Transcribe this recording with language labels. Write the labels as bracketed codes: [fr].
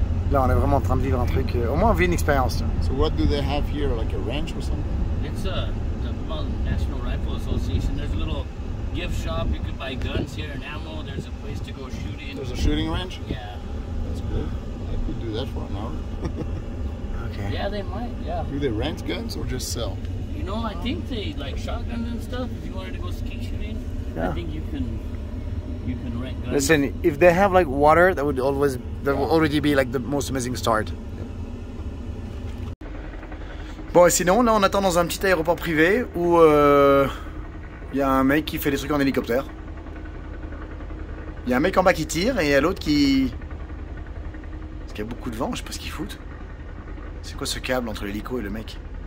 [fr] Là, on est vraiment en train de vivre un truc. Au moins, on vit une expérience. [en] So what do they have here, like a ranch or something? It's the National Rifle Association. There's a little gift shop. You could buy guns here and ammo. There's a place to go shooting. There's a shooting range? Yeah. That's good. I could do that for an hour. Okay. Yeah, they might. Yeah. Do they rent guns or just sell? You know, I think they like shotguns and stuff. If you wanted to go skeet shooting, Yeah. I think you can rent guns. Listen, if they have like water, that would already be like the most amazing start. [fr] Bon, et sinon, là, on attend dans un petit aéroport privé où il y a un mec qui fait des trucs en hélicoptère. Il y a un mec en bas qui tire et il y a l'autre qui... Parce qu'il y a beaucoup de vent, je sais pas ce qu'ils foutent. C'est quoi ce câble entre l'hélico et le mec?